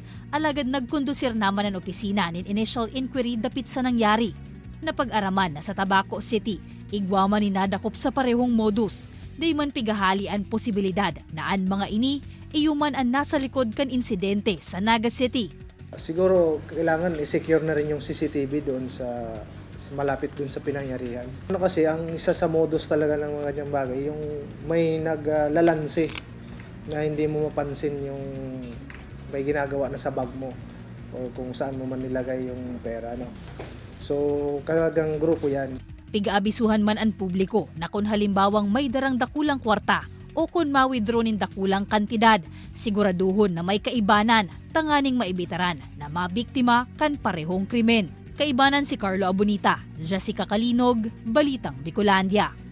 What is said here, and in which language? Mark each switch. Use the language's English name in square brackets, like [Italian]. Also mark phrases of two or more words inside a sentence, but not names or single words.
[Bikol] Alagad nagkondusir naman ang opisina nin [English] initial inquiry [Bikol] dapit sa nangyari. Napag-araman na sa Tabaco City, igwaman ni nadakop sa parehong modus. Dayman pigahali ang posibilidad na ang mga ini iyuman ang nasa likod kan insidente sa Naga City. [Filipino] Siguro kailangan i-secure na rin yung CCTV doon sa malapit doon sa pinangyarihan. Ano kasi ang isa sa modus talaga ng mga ganyang bagay, yung may naglalanse na hindi mo mapansin yung may ginagawa na sa bag mo o kung saan mo man nilagay yung pera. No? So kalagang grupo yan. [Bikol] Pigaabisuhan man ang publiko na kung halimbawang may darang dakulang kwarta o kung ma-withdraw nin dakulang kantidad, siguraduhon na may kaibanan, tanganing maibitaran na mabiktima kan parehong krimen. Kaibanan si Carlo Abonita, Jessica Calinog, Balitang Bicolandia.